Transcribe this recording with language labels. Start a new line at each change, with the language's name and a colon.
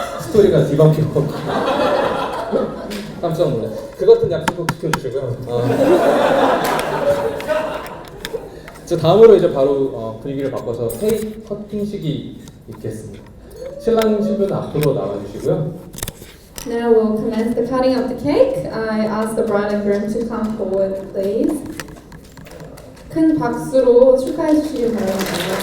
Korean: 스토리가 뒤바뀌고 깜짝 놀랐어요. 그 같은 약속 꼭 지켜주시고요. 저 다음으로 이제 바로 분위기를 바꿔서 케이크 커팅식이 있겠습니다. 신랑 신부는 앞으로 나와주시고요.
English: Now we'll commence the cutting of the cake. I ask the bride and groom to come forward, please.
Korean: 큰 박수로 축하해 주시기 바랍니다.